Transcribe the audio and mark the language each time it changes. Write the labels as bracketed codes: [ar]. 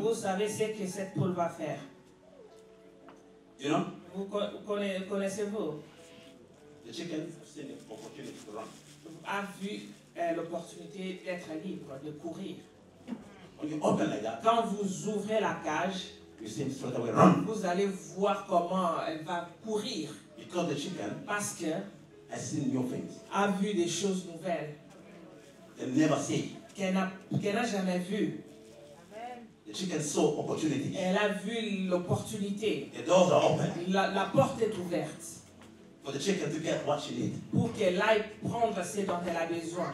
[fr] vous savez ce que cette poule va faire. [en] You know, [fr] Connaissez-vous? [en] the chicken has seen the opportunity to run. [fr] A vu l'opportunité d'être libre, de courir. [en] When you open like that, [fr] Quand vous ouvrez la cage, [en] you see him straight away run. [fr] vous allez voir comment elle va courir. [en] Because the chicken [fr] Parce que [en] has seen new things. [fr] a vu des choses nouvelles [en] They never see. [fr] qu'elle n'a jamais vues. [en] The chicken saw opportunities. [fr] Elle a vu l'opportunité. [en] The doors are open [fr] La porte est ouverte [en] for the chicken to get what she needs. [fr] pour qu'elle aille prendre ce dont elle a besoin.